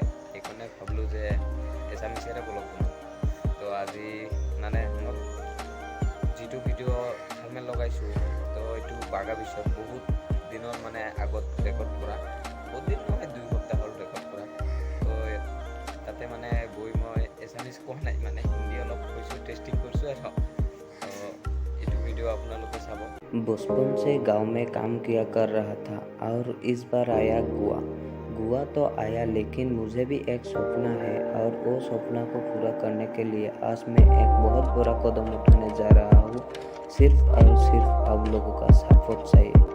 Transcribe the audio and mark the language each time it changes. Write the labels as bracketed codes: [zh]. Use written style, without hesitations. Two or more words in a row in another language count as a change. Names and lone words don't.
[as] সেইকাৰণে ভাবিলোঁ যে এছামিছেৰে ব্লগ বনাওঁ। তো আজি মই যিটো ভিডিঅ' থাম্বনেইল লগাইছোঁ, তো এইটো বাগা বিচত বহুত দিনৰ আগত ৰেকৰ্ড কৰা, বহুত দিন নহয়, 2 সপ্তাহ হ'ল ৰেকৰ্ড কৰা। তো তাতে গৈ মই এছামিছ কোৱা নাই, হিন্দী অলপ কৈছোঁ, টেষ্টিং কৰিছোঁ আৰু এইটো ভিডিঅ' আপোনালোকে চাব। [hi] बचपन से गांव में काम किया कर रहा था और इस बार आया गोवा। गोवा तो आया, लेकिन मुझे भी एक सपना है और वो सपना को पूरा करने के लिए आज मैं एक बहुत बड़ा कदम उठाने जा रहा हूँ। सिर्फ और सिर्फ आप लोगों का सपोर्ट चाहिए।